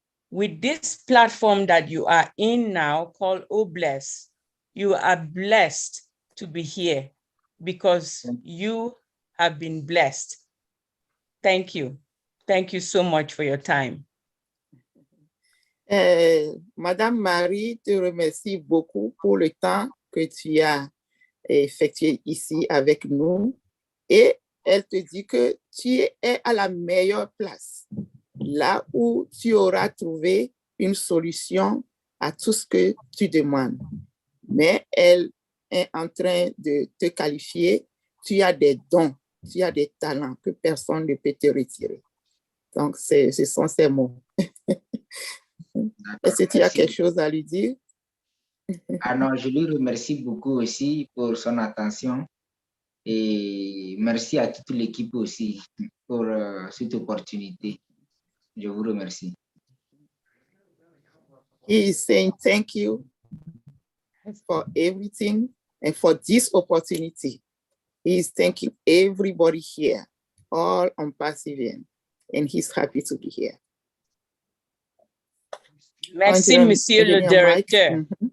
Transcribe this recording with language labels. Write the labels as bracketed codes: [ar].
[en] With this platform that you are in now called Obless, you are blessed to be here because you have been blessed. Thank you. Thank you so much for your time. [fr] Madame Marie te remercie beaucoup pour le temps que tu as effectué ici avec nous et elle te dit que tu es à la meilleure place, là où tu auras trouvé une solution à tout ce que tu demandes. Mais elle est en train de te qualifier. Tu as des dons, tu as des talents que personne ne peut te retirer. Donc, ce sont ces mots. Est-ce que tu as quelque chose à lui dire? Ah non, je lui remercie beaucoup aussi pour son attention et merci à toute l'équipe aussi pour cette opportunité. Je vous remercie. [en] He is saying thank you for everything and for this opportunity. He is thanking everybody here, all on Pacifian, and he's happy to be here. [fr] Merci, Monsieur le Directeur.